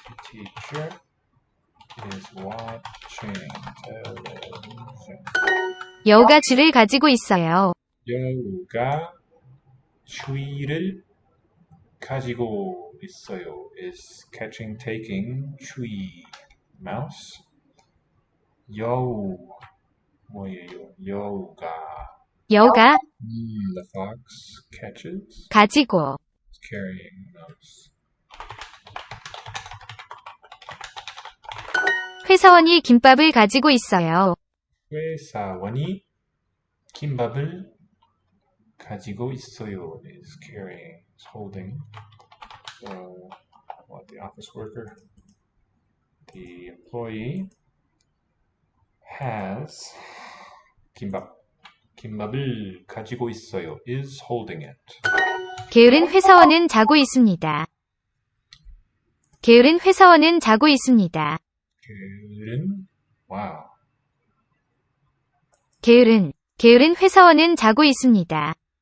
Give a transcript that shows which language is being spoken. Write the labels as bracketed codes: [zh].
[en] Teacher is watching television. [ko] 여우가 쥐를 가지고 있어요. 여우가 쥐를 가지고 있어요 [en] is catching, taking, [ko] 쥐, mouse. 여우, 뭐예요? 여우가. 여우가 [en] The fox catches, [ko] 가지고 [en] is carrying mouse. [ko] 회사원이 김밥을 가지고 있어요. 회사원이 김밥을 가지고 있어요 [en] is carrying, is holding. So, what, the office worker? The employee has [ko] 김밥을 가지고 있어요 [en] is holding it. [ko] 게으른 회사원은 자고 있습니다. 게으른 회사원은 자고 있습니다. 게으른, wow. 게으른 회사원은 자고 있습니다.